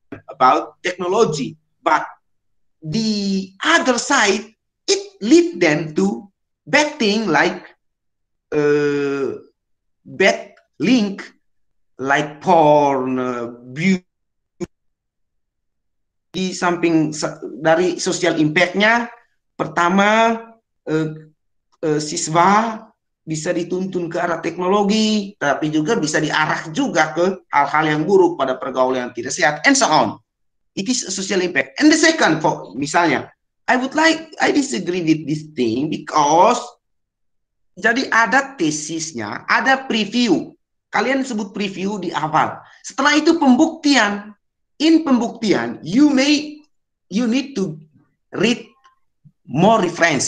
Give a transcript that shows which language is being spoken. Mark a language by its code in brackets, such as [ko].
[en] about technology, but the other side it lead them to bad thing like bad link like porn, beauty. [id] Di samping dari social impact-nya, pertama siswa bisa dituntun ke arah teknologi, tapi juga bisa diarah juga ke hal-hal yang buruk pada pergaulan yang tidak sehat, [en] and so on. It is a social impact. And the second, misalnya, I disagree with this thing because [id] jadi ada tesisnya, [en] ada preview. [id] Kalian sebut preview di awal. Setelah itu pembuktian. [en] In pembuktian, you need to read more reference.